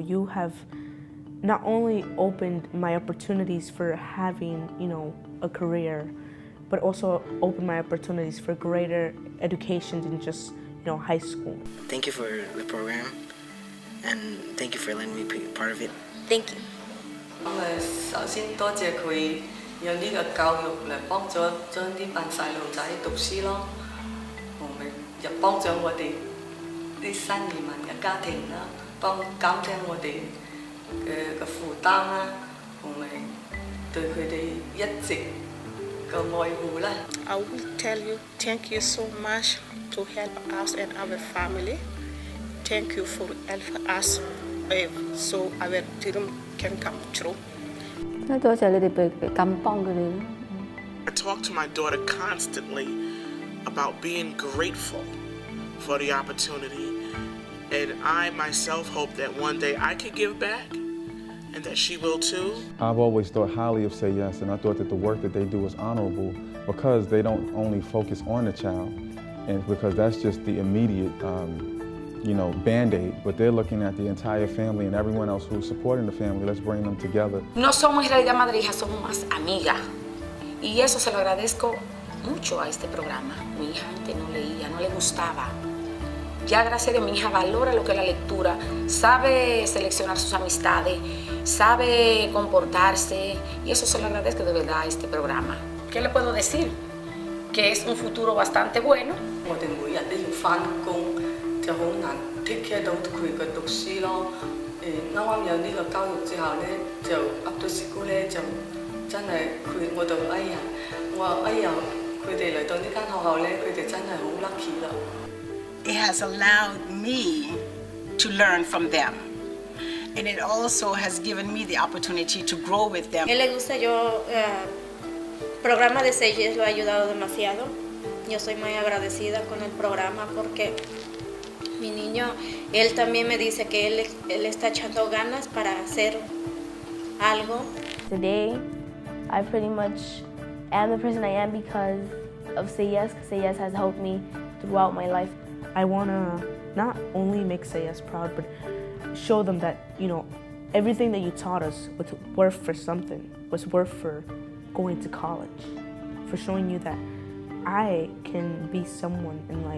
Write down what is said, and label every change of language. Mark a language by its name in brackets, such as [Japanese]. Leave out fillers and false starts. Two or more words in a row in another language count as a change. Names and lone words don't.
[English] You have not only opened my opportunities for having, you know, a career, but also opened my opportunities for greater education than just, you know, high school. Thank you for the program, and thank you for letting me be part of it. Thank you. [Cantonese] 首先多謝佢有呢個教育嚟幫助將啲班細路仔讀書咯，同埋又幫助我哋啲新移民嘅家庭啦，減輕我哋嘅負擔啦，同埋對佢哋一直嘅愛護啦。 [English] I will tell you thank you so much to help us and our family. Thank you for helping us so our dream can come true. [Cantonese] 多謝你哋俾咁幫佢哋咯。 [English] I talk to my daughter constantly about being grateful for the opportunity, and I myself hope that one day I could give back and that she will too. I've always thought highly of Say Yes, and I thought that the work that they do is honorable because they don't only focus on the child, and because that's just the immediate you know, Band-Aid, but they're looking at the entire family and everyone else who's supporting the family. Let's bring them together. [Spanish] No somos en realidad madre e hija, somos más amigas. Y eso se lo agradezco mucho a este programa. Mi hija antes no leía, no le gustaba. Ya gracias a Dios mi hija valora lo que es la lectura, sabe seleccionar sus amistades, sabe comportarse, y eso se lo agradezco de verdad a este programa. ¿Qué le puedo decir? Que es un futuro bastante bueno. [Cantonese] 我哋每日都要返工。 就好難 [English] take care [Cantonese] 到佢嘅讀書咯。啱啱有呢個教育之後咧，就 [English] up to school [Cantonese] 咧就真係我就我話佢哋嚟到呢間學校咧，佢哋真係好 lucky 啦。 [English] It has allowed me to learn from them, and it also has given me the opportunity to grow with them. [Spanish] A él le gusta programa de Say Yes lo ha ayudado demasiado. Yo soy muy agradecida con el programa porque mi niño, él también me dice que él está echando ganas para hacer algo. [English] Today, I pretty much am the person I am because of Say Yes, because Say Yes has helped me throughout my life. I want to not only make Say Yes proud, but show them that, you know, everything that you taught us was worth for something, was worth for going to college, for showing you that I can be someone in life.